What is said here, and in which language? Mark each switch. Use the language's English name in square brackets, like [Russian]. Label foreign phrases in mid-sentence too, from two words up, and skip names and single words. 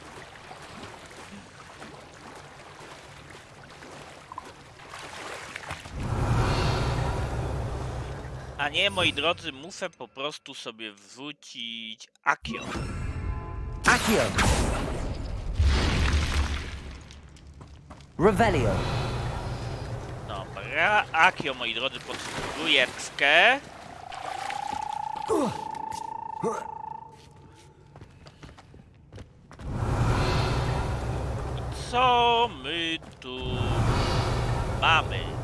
[Polish] A nie, moi drodzy, muszę po prostu sobie wrzucić Akio. Accio. Revelio. Dobra, Akio, moi drodzy, pod trójeczkę. Co my tu mamy?